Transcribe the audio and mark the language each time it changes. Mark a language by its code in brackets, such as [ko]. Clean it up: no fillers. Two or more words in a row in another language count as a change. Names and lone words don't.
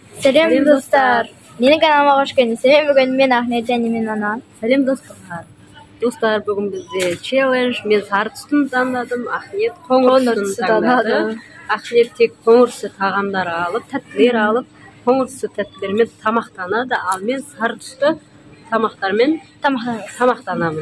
[tr] Selam dostlar. Yeni kanalıma hoş geldiniz. Bugün men Ahmet [kk] және мен Ана. Сәлем достар. Достар, бүгін бізде челлендж. Мен сары түстін таңдадым, Ахмет қоңыр түсін таңдады. Ахмет тек қоңыр түсі тағамдары алып, тәттілер алып, қоңыр түсі тәттілермен тамақтанады, ал мен сары түсті тамақтармен тамақтанамын.